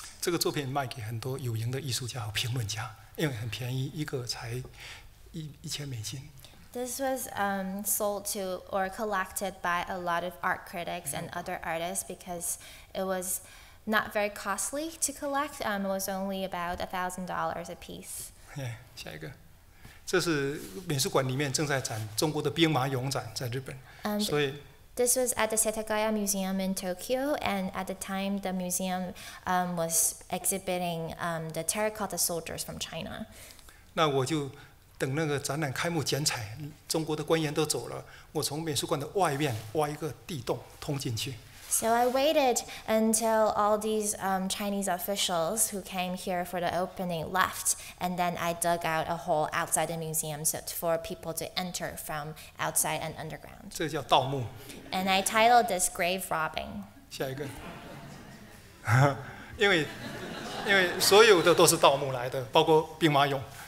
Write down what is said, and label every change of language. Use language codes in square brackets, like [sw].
[zh] 这个作品卖给很多有名的艺术家和评论家，因为很便宜，一个才$1000。 [en] This was sold to or collected by a lot of art critics and other artists because it was not very costly to collect. It was only about $1,000 a piece. [zh] 下一个，这是美术馆里面正在展中国的兵马俑展，在日本，所以。 [en] This was at the Setagaya Museum in Tokyo, and at the time the museum was exhibiting the terracotta soldiers from China. [zh] 那我就等那个展览开幕剪彩，中国的官员都走了，我从美术馆的外面挖一个地洞通进去。 [en] So I waited until all these Chinese officials who came here for the opening left, and then I dug out a hole outside the museum for people to enter from outside and underground. [zh] 这叫盗墓。 [en] And I titled this grave robbing. [zh] 下一个，因为所有的都是盗墓来的，包括兵马俑。